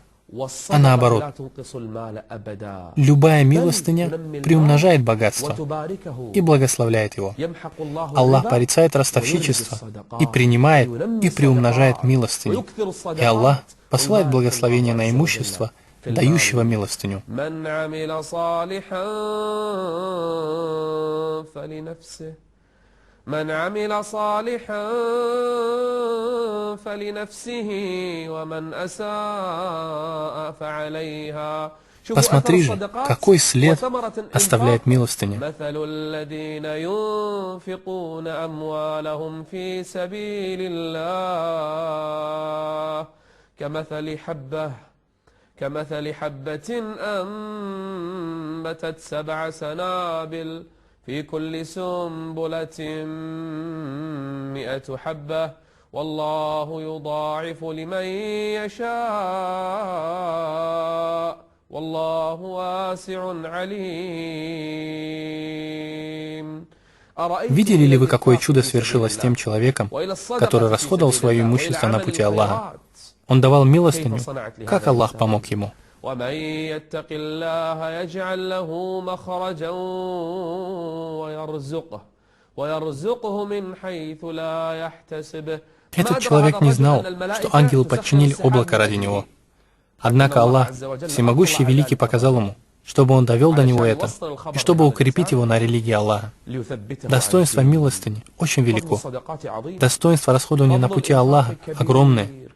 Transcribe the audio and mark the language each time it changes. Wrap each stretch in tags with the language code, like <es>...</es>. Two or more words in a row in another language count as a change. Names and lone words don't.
<ru>А наоборот, любая милостыня приумножает богатство и благословляет его. Аллах порицает ростовщичество и принимает и приумножает милостыню. И Аллах посылает благословение на имущество, дающего милостыню.</ru> <ar>من عمل صالحا فلنفسه ومن أساء فعليها.</ar> <ru>Посмотри же, какой след оставляет милостыня.</ru> <ar>مثل الذين ينفقون أموالهم في سبيل الله كمثل حبة أنبتت 7 سنابل في كل سنبلة 100 حبة والله يضاعف لمن يشاء والله واسع عليم.</ar> <ru>Видели ли вы, какое чудо свершилось с тем человеком, который расходовал свое имущество на пути Аллаха? Он давал милостыню, как Аллах помог ему.</ru> <ar>ومن يتق الله يجعل له مخرجا ويرزقه من حيث لا يحتسب.</ar> <ru>Этот человек не знал, что ангелы подчинили облако ради него. Однако Аллах, всемогущий и великий, показал ему, чтобы он довел до него это, и чтобы укрепить его на религии Аллаха. Достоинство милостыни очень велико. Достоинство расходования на пути Аллаха огромное.</ru>